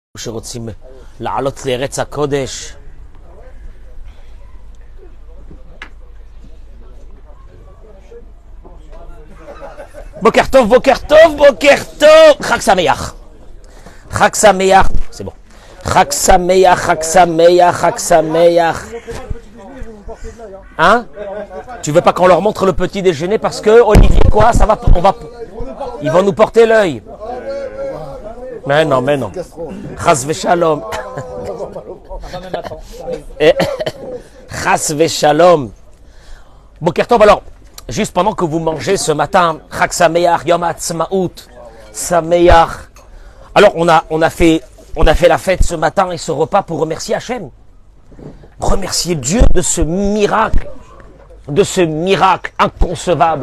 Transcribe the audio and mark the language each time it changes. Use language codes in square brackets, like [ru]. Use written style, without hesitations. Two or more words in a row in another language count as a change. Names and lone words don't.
[he] שרוצים לעלות לארץ הקודש. בוקר טוב, בוקר טוב, בוקר טוב. חג שמח. חג שמח. [fr] C'est bon. [he] חג שמח, חג שמח, חג שמח. [fr] Hein? Tu veux pas qu'on leur montre le petit déjeuner parce que Olivier quoi, ça va, ils vont nous porter l'œil. Mais non, mais non. [he] חס ושלום. חס ושלום. בוקר טוב, [fr] alors, juste pendant que vous mangez ce matin, [he] חג שמח, יום העצמאות, שמח. [fr] Alors, on a fait la fête ce matin et ce repas pour remercier Hachem. Remercier Dieu de ce miracle inconcevable.